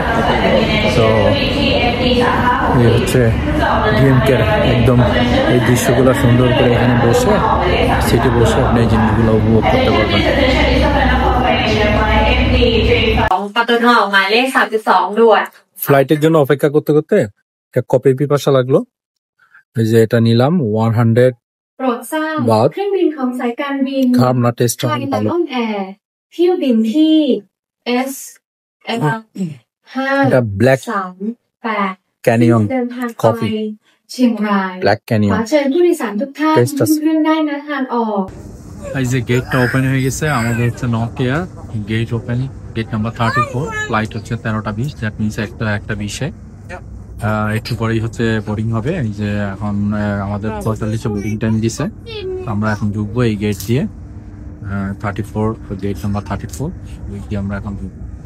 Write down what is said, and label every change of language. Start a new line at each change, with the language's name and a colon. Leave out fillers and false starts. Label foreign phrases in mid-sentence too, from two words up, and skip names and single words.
Bangla: তো এই হচ্ছে ডিএমকের একদম এই দৃশ্যগুলো সুন্দর করে এখানে বসে সিটে বসে আপনি এই জিনিসগুলো উপভোগ করতে পারবেন। ফ্লাইটের জন্য অপেক্ষা করতে করতে একটা কফির পিপাসা লাগলো, এই যে এটা নিলাম 100 বাত। খারাপ না, টেস্ট ভালো।
Thai: เที่ยวบินที่ S
Bangla: এটা ব্ল্যাক
Thai: 538
Bangla: ক্যানিয়ন
Thai: เดินทางไป
Bangla: কফি,
Thai: เชียงราย
Bangla: ব্ল্যাক
Thai: ข
Bangla: ক্যানিয়ন।
Thai: อเชิญผู้โดยสารทุกท่านขึ้นเครื่องได้ณทางออก
Bangla: এই যে গেটটা ওপেন হয়ে গেছে, আমাদের হচ্ছে
English: North Air gate open, gate number 34,
Bangla: ফ্লাইট হচ্ছে 13টা 20,
English: that means
Bangla: একটা 20-এ। একটু পরেই হচ্ছে বোর্ডিং হবে। এই যে এখন আমাদের 45
English: boarding time
Bangla: দিছে, আমরা এখন ঢুকবো এই গেট দিয়ে, 34
English: gate number 34,
Bangla: ওই দিয়ে আমরা এখন ঢুকবো।